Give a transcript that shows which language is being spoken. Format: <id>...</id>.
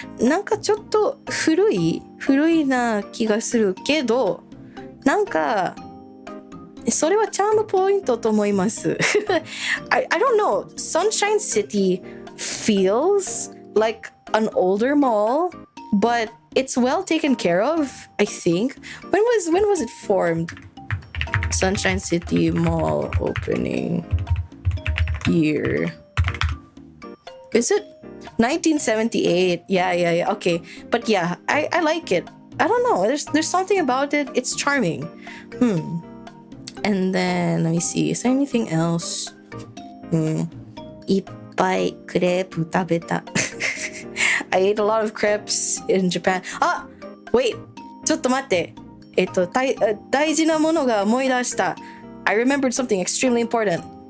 <ja>なんかちょっと古いな気がするけど、なんか、それはチャームポイントと思います。</ja> <en>I don't know. Sunshine City feels like an older mall, but it's well taken care of, I think. When was it formed? Sunshine City Mall opening year. Is it 1978? Yeah. Okay. But yeah, I like it. I don't know. There's something about it. It's charming. And then let me see. Is there anything else?</en> <ja>いっぱいクレープ食べた。</ja> <en>I ate a lot of crepes in Japan. Wait.</en> <ja>ちょっと待って。大事なものが思い出した。</ja> <en>I remembered something extremely important.</en>